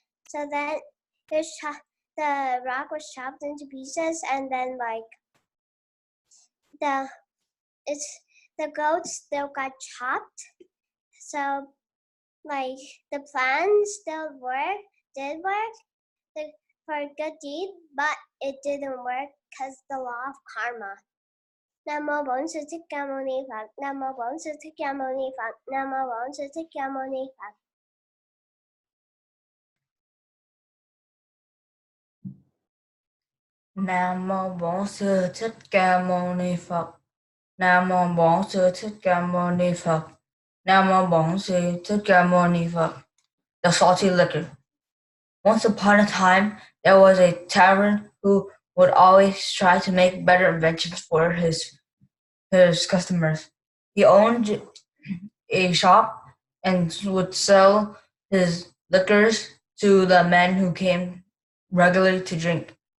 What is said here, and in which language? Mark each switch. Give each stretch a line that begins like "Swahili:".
English: So then the rock was chopped into pieces, and then like the goat still got chopped. So like the plan still did work for a good deed, but it didn't work because the law of karma.
Vietnamese: Nam mô Bổn Sư Thích Ca Mâu Ni Phật. Nam mô Bổn Sư Thích Ca Mâu Ni Phật. Nam mô Bổn Sư Thích Ca Mâu Ni Phật. Nam mô Bổn Sư Thích Ca Mâu Ni Phật. Nam mô Bổn Sư Thích Ca Mâu Ni Phật. Nam mô Bổn Sư Thích Ca Mâu Ni Phật.
English: The salty liquor. Once upon a time, there was a tavern who would always try to make better inventions for his customers. He owned a shop and would sell his liquors to the men who came regularly to drink.